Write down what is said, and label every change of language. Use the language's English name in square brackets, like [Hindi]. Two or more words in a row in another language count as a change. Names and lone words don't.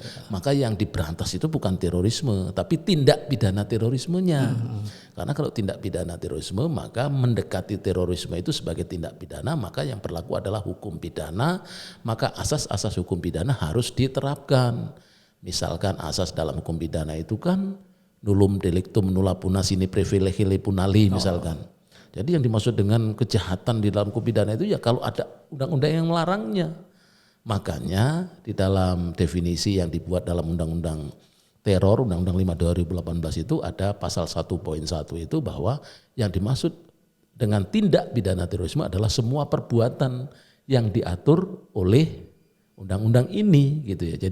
[Indonesian] Maka yang diberantas itu bukan terorisme, tapi tindak pidana terorismenya. Karena kalau tindak pidana terorisme, maka mendekati terorisme itu sebagai tindak pidana, maka yang berlaku adalah hukum pidana, maka asas-asas hukum pidana harus diterapkan. Misalkan asas dalam hukum pidana itu kan [Latin] nullum delictum nulla puna sine praevile punali [Indonesian] misalkan. Jadi yang dimaksud dengan kejahatan di dalam hukum pidana itu ya kalau ada undang-undang yang melarangnya. Makanya di dalam definisi yang dibuat dalam undang-undang teror, undang-undang 5 2018 itu ada pasal 1.1 itu bahwa yang dimaksud dengan tindak pidana terorisme adalah semua perbuatan yang diatur oleh undang-undang ini gitu ya.